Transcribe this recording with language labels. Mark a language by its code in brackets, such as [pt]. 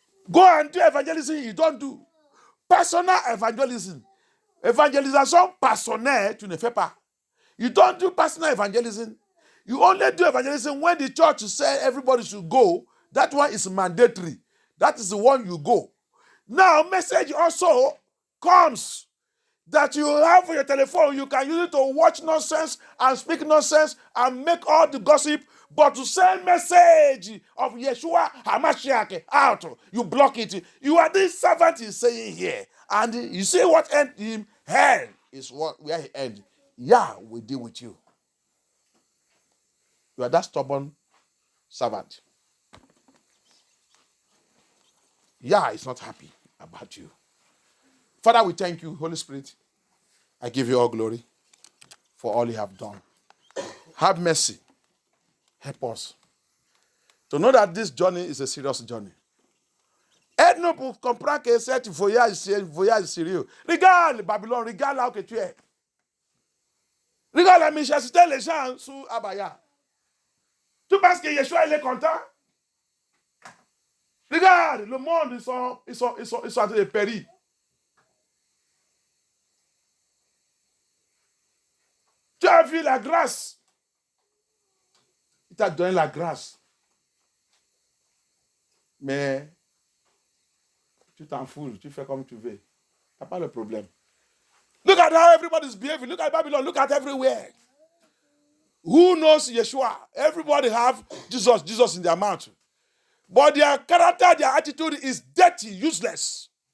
[en] Go and do evangelism, you don't do. Personal evangelism. [fr] Évangélisation personnelle, tu ne fais pas. [en] You don't do personal evangelism. You only do evangelism when the church says everybody should go. That one is mandatory. That is the one you go. Now, message also comes that you have for your telephone. You can use it to watch nonsense and speak nonsense and make all the gossip. But to send message of Yeshua HaMashiach out, you block it. You are this servant is saying here. And you see what end him? Hell is where he ends. Yah will deal with you. You are that stubborn servant. Yah is not happy about you. Father, we thank you, Holy Spirit. I give you all glory for all you have done. Have mercy. Help us to know that this journey is a serious journey. [fr] Aide-nous pour comprendre que cet voyage sérieux. Regarde Babylone, regarde là où tu es. Regarde la méchanceté les gens sous Abaya. Tu penses que Yeshua il est content? Regarde, le monde, ils sont en train de périr. Tu as vu la grâce. Il t'a donné la grâce. Mais tu t'en fous, tu fais comme tu veux. Tu n'as pas le problème. [en] Look at how everybody's behaving. Look at Babylon. Look at everywhere. Who knows Yeshua? Everybody have Jesus in their mouth. But their character, their attitude is dirty, useless.